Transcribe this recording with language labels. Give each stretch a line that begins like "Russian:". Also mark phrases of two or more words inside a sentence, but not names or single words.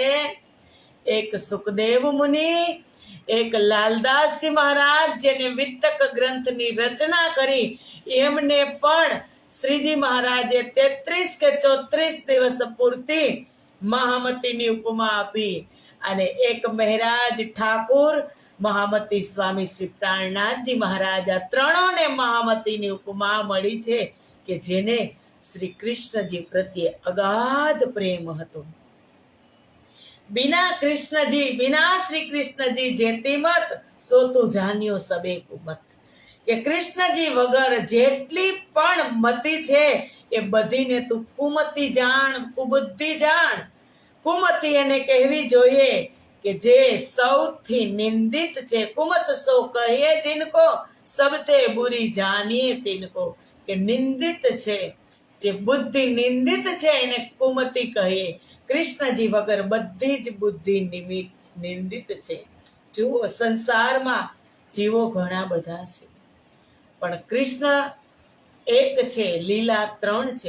Gujarati: એક સુખદેવ મુનિ, એક લાલદાસજી મહારાજ જેને વિતક ગ્રંથની રચના કરી, એમને પણ શ્રીજી મહારાજે 33 કે 34 દિવસ પૂરતી મહામતીની ઉપમા આપી. અને એક મહેરાજ ઠાકુર, મહામતી સ્વામી શ્રી પ્રાણનાથજી મહારાજ, આ ત્રણોને મહામતીની ઉપમા મળી છે કે જેને શ્રી કૃષ્ણજી પ્રત્યે અગાધ પ્રેમ હતો.
Hindi: बिना श्री कृष्ण जी जेती मत, सो तू जानियो सबे कुमत.
Gujarati: કે કૃષ્ણજી વગર જેટલી પણ મતી છે એ બધીને તું કુમતી જાણ, કુબુદ્ધિ જાણ. કુમતી એને કહેવી જોઈએ કે જે સૌથી નિંદિત છે.
Hindi: कुमत सो कहिए जिनको, सबते बुरी जानिए तिनको.
Gujarati: કે નિંદિત છે, જે બુદ્ધિ નિંદિત છે એને કુમતિ કહીએ. કૃષ્ણજી વગર બધી જ બુદ્ધિ નિંદિત છે. જુઓ, સંસારમાં જીવો ઘણા બધા છે, પણ કૃષ્ણ એક છે, લીલા 3 છે.